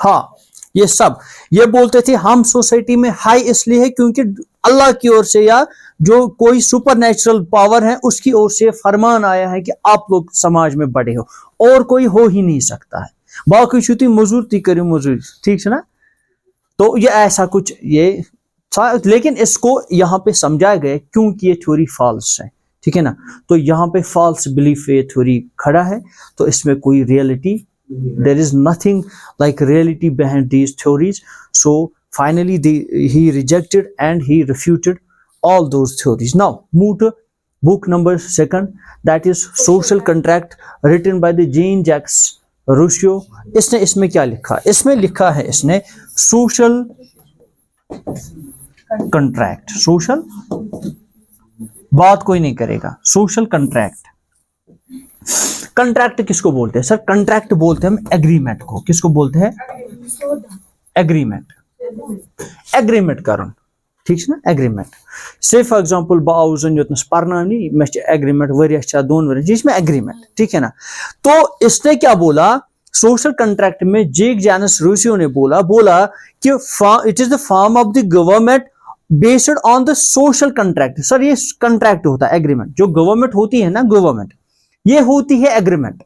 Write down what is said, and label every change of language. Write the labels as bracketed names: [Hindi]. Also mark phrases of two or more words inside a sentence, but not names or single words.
[Hindi] हाँ, ये सब ये बोलते थे हम सोसाइटी में हाई इसलिए है क्योंकि अल्लाह की ओर से या जो कोई [English] supernatural power [Hindi] है उसकी ओर से फरमान आया है कि आप लोग समाज में बड़े हो, और कोई हो ही नहीं सकता है। बाकी छुट्टी मजूर ती करी मजूरी, ठीक है ना। तो ये ऐसा कुछ ये था, लेकिन इसको यहाँ पे समझाया गया क्योंकि ये थ्योरी फॉल्स है, ठीक है ना। तो यहाँ पे [English] false belief [Hindi] ये थ्योरी खड़ा है, तो इसमें कोई रियलिटी, [English] there is nothing like reality behind these theories. So finally he rejected and he refuted all those theories. Now move to book number 2, that is Social Contract, written by the Jean-Jacques Rousseau. [Hindi] इसने इसमें क्या लिखा? इसमें लिखा है इसने [English] social contract. [Hindi] सोशल बात कोई नहीं करेगा, [English] social contract. [Hindi] कंट्रैक्ट किसको बोलते हैं सर? कंट्रैक्ट बोलते हैं हम एग्रीमेंट को। किसको बोलते हैं? एग्रीमेंट। एग्रीमेंट करन, ठीक है ना, एग्रीमेंट। [English] say for example [Kashmiri] बाउजन योतनस परनानी में एग्रीमेंट वरिया छा दोन वरिया जिसमें एग्रीमेंट, [Hindi] ठीक है ना। तो इसने क्या बोला [English] social contract [Hindi] में? [English] जेक जैनस रूसियो [Hindi] ने बोला कि [English] it is the form of the government based on the social contract. [Hindi] सर ये कंट्रैक्ट होता है, एग्रीमेंट जो गवर्नमेंट होती है ना, गवर्नमेंट ये होती है एग्रीमेंट।